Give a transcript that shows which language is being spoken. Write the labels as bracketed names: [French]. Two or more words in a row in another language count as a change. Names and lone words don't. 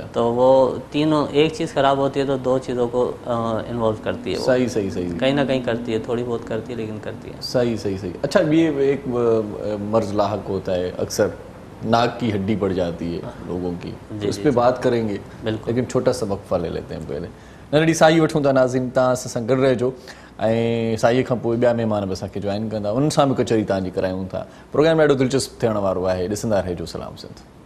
[Urdu] تو وہ تینوں، ایک چیز خراب ہوتی ہے تو دو چیزوں کو انوالو کرتی ہے. صحیح صحیح صحیح. کہیں نہ کہیں کرتی ہے، تھوڑی بہت کرتی ہے لیکن کرتی ہے. صحیح صحیح صحیح. اچھا. یہ ایک مرض لاحق ہوتا ہے اکثر، ناک کی ہڈی بڑھ جاتی ہے لوگوں کی، اس پہ بات کریں گے لیکن چھوٹا سا وقفہ لے لیتے ہیں پہلے. [Sindhi] ننढड़ी साई वठूं था नाज़रीन. तव्हां असां सां गॾु रहिजो ऐं साईअ खां पोइ ॿिया महिमान बि असांखे जॉइन कंदा, उन्हनि सां बि कचहरी तव्हांजी करायूं था. प्रोग्राम ॾाढो दिलचस्प थियण वारो आहे. ॾिसंदा रहिजो सलाम सिंध.